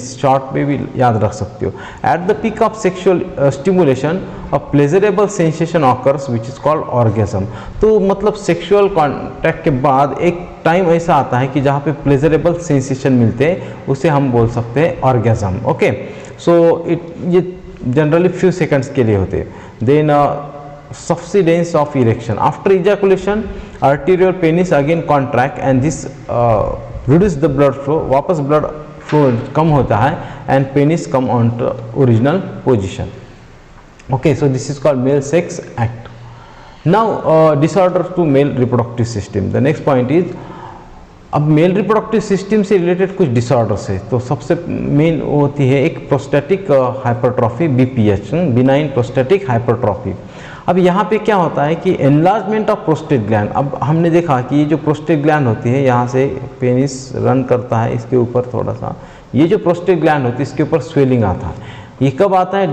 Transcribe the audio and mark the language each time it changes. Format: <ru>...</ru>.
<hi>इस शॉर्ट में भी याद रख सकते हो।</hi> <en>At the peak of sexual stimulation a pleasurable sensation occurs which is called orgasm.</en> <hi>तो मतलब सेक्सुअल कॉन्टैक्ट के बाद एक टाइम ऐसा आता है कि जहाँ पे प्लेजरेबल सेंसेशन मिलते हैं उसे हम बोल सकते हैं ऑर्गेजम। ओके, सो ये जनरली फ्यू सेकंड्स के लिए होते हैं।</hi> <en>then subsidence of erection after ejaculation arterial penis again contract and this reduce the blood flow,</en> <hi>वापस blood flow कम होता है</hi> <en>and penis come on to original position. Okay, so this is called male sex act. Now disorder to male reproductive system. The next point is</en> <hi>अब male reproductive system से related कुछ disorders है। तो सबसे main होती है एक prostatic hypertrophy, BPH, benign prostatic hypertrophy. अब यहाँ पे क्या होता है कि एनलार्जमेंट ऑफ प्रोस्टेट ग्लैंड। अब हमने देखा कि ये जो प्रोस्टेट ग्लैंड होती है यहाँ से पेनिस रन करता है, इसके ऊपर थोड़ा सा ये जो प्रोस्टेट ग्लैंड होती है इसके ऊपर स्वेलिंग आता है। ये कब आता है?</hi>